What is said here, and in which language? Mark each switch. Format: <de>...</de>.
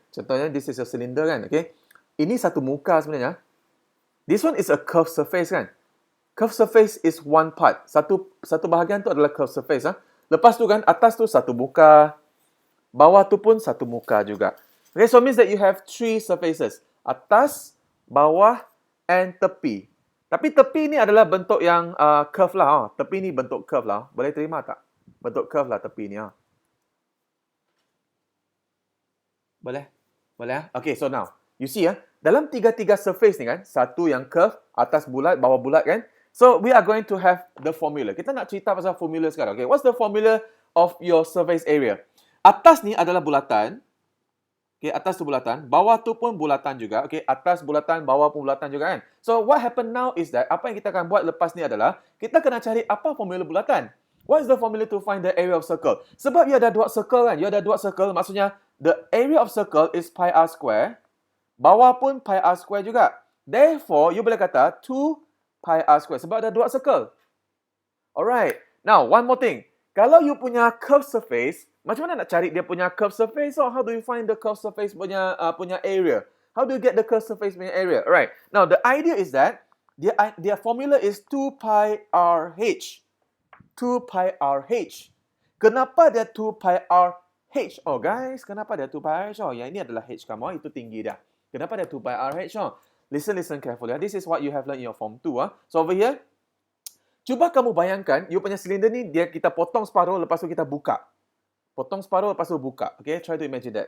<en>Contohnya, this is your cylinder kan. Okay.</en> <ms>Ini satu muka sebenarnya.</ms> <en>This one is a curved surface kan. Curved surface is one part.</en> <ms>Satu bahagian tu adalah curved surface. Lepas tu kan, atas tu satu muka. Bawah tu pun satu muka juga. Okay,</ms> <en>so it means that you have three surfaces.</en> <ms>Atas, bawah, and tepi. Tapi tepi ni adalah bentuk yang curve lah. Tepi ni bentuk curve lah. Boleh terima tak? Bentuk curve lah tepi ni. Boleh? Boleh? Okay, so now, you see dalam tiga-tiga surface ni kan, satu yang curve, atas bulat, bawah bulat kan.</ms> <en>So, we are going to have the formula.</en> <ms>Kita nak cerita pasal formula sekarang.</ms> <en>Okay, what's the formula of your surface area?</en> <ms>Atas ni adalah bulatan. Okay, atas tu bulatan. Bawah tu pun bulatan juga. Okay, atas bulatan, bawah pun bulatan juga kan.</ms> <en>So, what happen now is that,</en> <ms>apa yang kita akan buat lepas ni adalah, kita kena cari apa formula bulatan.</ms> <en>What is the formula to find the area of circle?</en> <ms>Sebab you ada dua circle kan. You ada dua circle, maksudnya,</ms> <en>the area of circle is pi r square.</en> <ms>Bawah pun pi r square juga. Therefore, you boleh kata 2 pi r square. Sebab ada dua circle. Alright.</ms> <en>Now, one more thing.</en> <ms>Kalau you punya curved surface, macam mana nak cari dia punya curved surface?</ms> <en>So, how do you find the curved surface punya area? How do you get the curved surface punya area? Alright. Now, the idea is that their formula is 2 pi r h.</en> <ms>2 pi r h. Kenapa dia 2 pi r h? Oh guys, kenapa dia 2 pi r h? Oh, yang ini adalah h kamu, itu tinggi dah. Kenapa dia 2 pi r h? Oh,</ms> <en>listen carefully. This is what you have learned in your form 2.</en> <ms>So over here, cuba kamu bayangkan, you punya silinder ni kita potong separuh, lepas tu kita buka. Potong separuh, lepas tu buka.</ms> <en>Okay, try to imagine that.</en>